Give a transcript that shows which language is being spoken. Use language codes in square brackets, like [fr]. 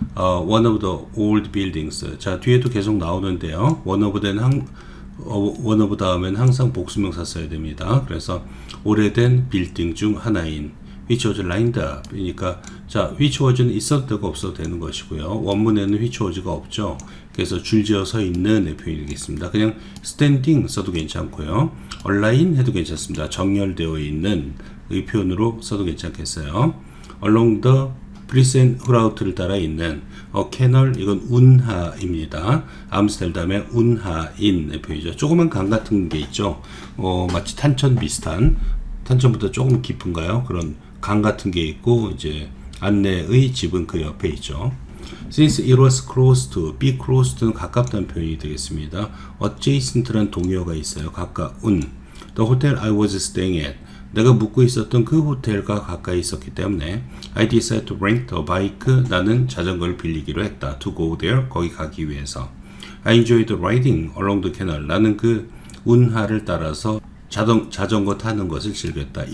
[en] One of the old buildings. [ko] 자, 뒤에도 계속 나오는데요. one of 다음엔 항상 복수명사 써야 됩니다. 그래서 오래된 빌딩 중 하나인 [en] which was lined up [ko] 이니까 자, which was는 있어도 되고 없어도 되는 것이고요. 원문에는 which was가 없죠. 그래서 줄지어 서 있는 표현이 되겠습니다. 그냥 standing 써도 괜찮고요. align 해도 괜찮습니다. 정렬되어 있는 의 표현으로 써도 괜찮겠어요. along the 프리센 후라우트를 따라 있는 캐널, 이건 운하입니다. 암스테르담의 운하인의 표현이죠. 조그만 강 같은 게 있죠. 마치 탄천 비슷한, 탄천보다 조금 깊은가요? 그런 강 같은 게 있고 이제 안내의 집은 그 옆에 있죠. [en] Since it was close to, be close to는 [ko] 가깝다는 표현이 되겠습니다. adjacent란 동의어가 있어요. 가까운. [en] The hotel I was staying at, [ko] 내가 묵고 있었던 그 호텔과 가까이 있었기 때문에 [en] I decided to rent a bike, [ko] 나는 자전거를 빌리기로 했다. [en] To go there, [ko] 거기 가기 위해서. [en] I enjoyed riding along the canal, [ko] 나는 그 운하를 따라서 자전거 타는 것을 즐겼다.